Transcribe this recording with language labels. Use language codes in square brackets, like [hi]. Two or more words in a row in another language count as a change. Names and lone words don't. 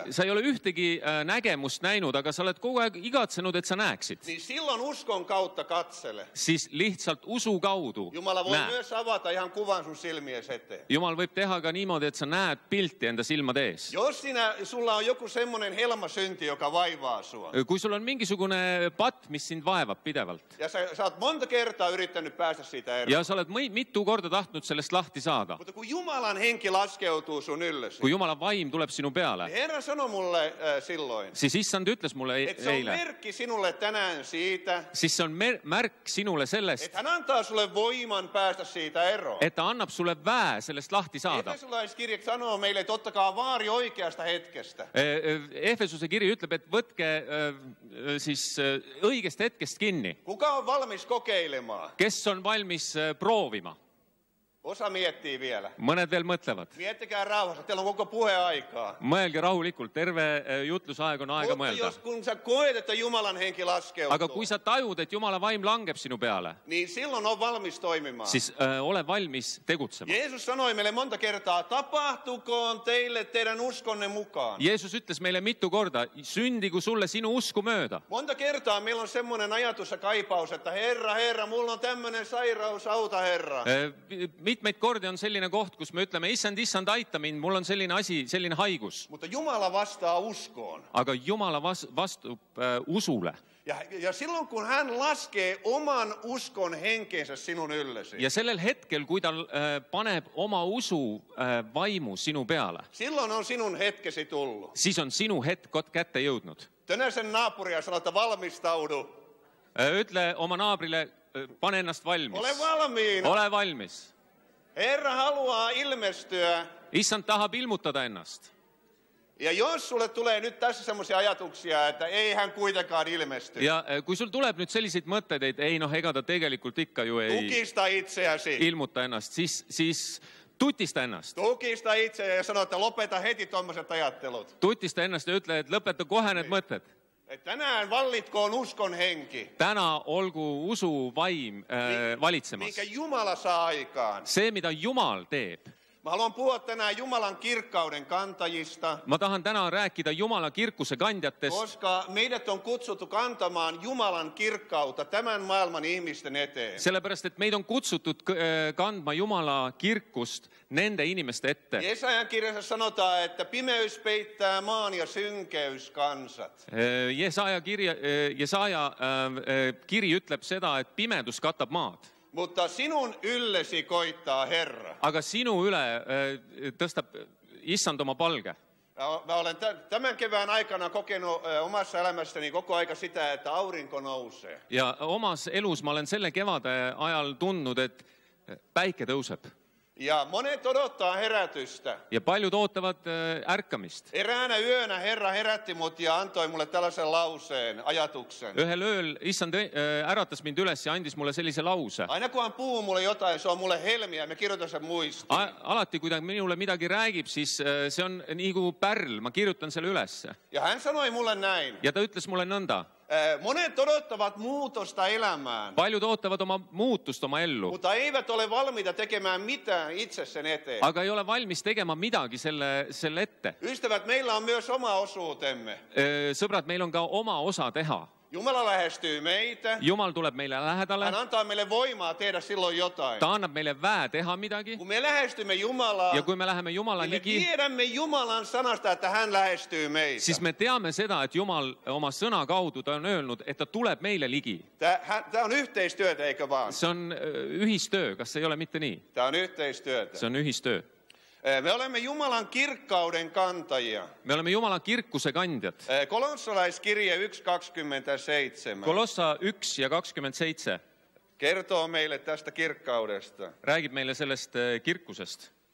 [et] Sa ei ole ühtegi nägemust näinud, aga sa oled kogu aeg igatsenud, et sa näeksid. [fi] niin silloin uskon kautta katsele. [et] Siis lihtsalt usu kaudu [fi] Jumala voi [et] näe. [fi] myös avata ihan kuvan sun silmies eteen. [et] Jumal võib teha ka niimoodi, et sa näed pilti enda silmade ees. [fi] Jos sulla on joku semmoinen helmasynti, joka vaivaa sua, [et] Kui sul on mingisugune patt, mis sind vaevab pidevalt [fi] ja sä oot monta kertaa yrittänyt päästä siitä eroon, [et] ja sa oled mitu korda tahtnud sellest lahti saada, [fi] mutta kun Jumalan henki laskeutuu sun yllesi, [et] kui Jumala vaim tuleb sinu peale, [fi] niin Herra sanoi mulle silloin, [et] siis issand ütles mulle [fi] että se on [et] eile, [fi] merkki sinulle tänään siitä, [et] siis see on märk sinule sellest, [fi] että hän antaa sulle voiman päästä siitä eroon. [et] et ta annab sulle väe sellest lahti saada. [fi] Efesolaiskirja sanoo meille, että ottakaa vaari oikeasta hetkestä. [et] Efesuse kiri ütleb, et võtke siis õigest hetkest kinni. [fi] Kuka on valmis kokeilemaan? [et] Kes on valmis proovima? [fi] Osa miettii vielä. [et] Mõned veel mõtlevad. [fi] Miettikää rauhassa, teillä on koko puheaikaa. [et] Mõelge rahulikult, terve jutlusaeg on aega [fi] Mutta [et] mõelda. [fi] jos kun sä koet, että Jumalan henki laskeutuu, [et] Aga kui sa tajud, et Jumala vaim langeb sinu peale, [fi] niin silloin on valmis toimimaan. [et] siis ole valmis tegutsema. [fi] Jeesus sanoi meille monta kertaa, tapahtukoon teille teidän uskonne mukaan. [et] Jeesus ütles meile mitu korda, sündigu sulle sinu usku mööda. [fi] Monta kertaa meillä on semmoinen ajatus ja kaipaus, että Herra, mulla on tämmöinen sairaus, auta Herra. [et] Mitmeid kordi on selline koht, kus me ütleme, issand, aita mind, mul on selline asi, selline haigus. [fi] Mutta Jumala vastaa uskoon. [et] Aga Jumala vastub usule. [fi] Ja silloin kun hän laskee oman uskon henkeensä sinun yllesi, [et] Ja sellel hetkel, kui ta paneb oma usu vaimu sinu peale, [fi] silloin on sinun hetkesi tullut. [et] siis on sinu hetk kätte jõudnud. [fi] Tänään sen naapuria ja sanoo, että valmistaudu. [et] Ütle oma naabrile, pane ennast valmis. [fi] Ole valmiina. [et] Ole valmis. [fi] Herra haluaa ilmestyä. [et] Issand tahab ilmutada ennast. [fi] Ja jos sulle tulee nyt tässä semmoisia ajatuksia, että ei hän kuitenkaan ilmesty, [et] Ja kui sul tuleb nüüd selliseid mõtteid, et ei ega ta tegelikult ikka ju ei [fi] tukista itseäsi. [et] ilmuta ennast, siis tutista ennast. [fi] Tukista itseäsi ja sano, että lopeta heti tommoset ajattelut. [et] Tutista ennast ja ütle, et lõpeta kohe need mõtted. [fi] Tänään vallitkoon uskon henki, [et] täna olgu usu vaim valitsemas. [fi] minkä Jumala saa aikaan. [et] See, mida Jumal teeb. [fi] Mä haluan puhua tänään Jumalan kirkkauden kantajista, [et] Ma tahan täna rääkida Jumala kirkuse kandjatest, [fi] koska meidät on kutsuttu kantamaan Jumalan kirkkautta tämän maailman ihmisten eteen. [et] sellepärast, et meid on kutsutud kandma Jumala kirkust nende inimeste ette. [fi] Jesajan kirjassa sanotaan, että pimeys peittää maan ja synkeys kansat. [et] Jesaja kiri ütleb seda, et pimedus katab maad. [fi] Mutta sinun yllesi koittaa Herra. [et] Aga sinu üle tõstab issand oma palge. [fi] Mä olen tämän kevään aikana kokenut omassa elämässäni koko aika sitä, että aurinko nousee. [et] Ja omas elus ma olen selle kevade ajal tundnud, et päike tõuseb. [fi] Ja monet odottaa herätystä. [et] Ja paljud ootavad ärkamist. [fi] Eräänä yönä Herra herätti mut ja antoi mulle tällaisen lauseen, ajatuksen. [et] Ühel ööl issand äratas mind üles ja andis mulle sellise lause. [fi] Aina kun hän puhuu mulle jotain, se on mulle helmiä, me kirjoitan sen muistiin. [et] Alati, kui ta minule midagi räägib, siis see on nii kuin pärl, ma kirjutan selle ülesse. [fi] Ja hän sanoi mulle näin. [et] Ja ta ütles mulle nõnda. [fi] Monet odottavat muutosta elämään, [et] Paljud ootavad oma muutust oma ellu, [fi] mutta eivät ole valmiita tekemään mitään itse sen eteen. [et] aga ei ole valmis tegema midagi selle ette. [fi] Ystävät, meillä on myös oma osuutemme. [et] Sõbrad, meil on ka oma osa teha. [fi] Jumala lähestyy meitä. [et] Jumal tuleb meile lähedale, [fi] Hän antaa meille voimaa tehdä silloin jotain. [et] ta annab meile väe teha midagi. [fi] Kun me lähestymme Jumalaa, [et] Ja kui me läheme Jumala [fi] niin me [et] ligi, [fi] tiedämme Jumalan sanasta, että hän lähestyy meitä. [et] siis me teame seda, et Jumal oma sõna kaudu ta on öelnud, et ta tuleb meille ligi. [fi] Tämä on yhteistyötä, eikö vaan? [et] See on ühistöö, kas se ei ole mitte nii? [fi] Tämä on yhteistyötä. [et] See on ühistöö. [fi] Me olemme Jumalan kirkkauden kantajia. [et] Me oleme Jumala kirkuse kandjad. [fi] Kolossalaiskirje 1.27 [et] Kolossa 1 ja 27 [fi] kertoo meille tästä kirkkaudesta. [et] räägib meile sellest kirkusest.